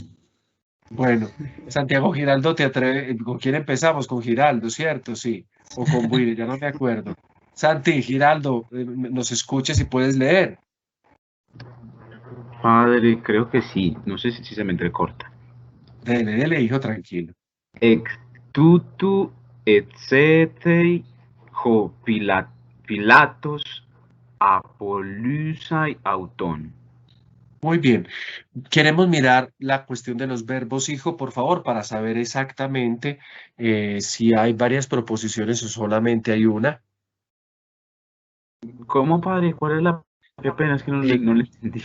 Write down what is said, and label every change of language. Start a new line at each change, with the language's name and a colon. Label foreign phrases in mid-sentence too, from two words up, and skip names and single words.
Spanish: Bueno, Santiago Giraldo, ¿con quién empezamos? Con Giraldo, ¿cierto? Sí, o con Willy, ya no me acuerdo. Santi, Giraldo, nos escuches y puedes leer. Padre, creo que sí. No sé si se me entrecorta. Dele, hijo, tranquilo.
Greek: ἐκ τούτου ἐζήτει ὁ Πιλᾶτος ἀπολῦσαι αὐτόν.
Spanish: Muy bien. Queremos mirar la cuestión de los verbos, hijo, por favor, para saber exactamente si hay varias proposiciones o solamente hay una. ¿Cómo, padre? ¿Cuál es la...? Qué pena, es que no, Eh, no le entendí.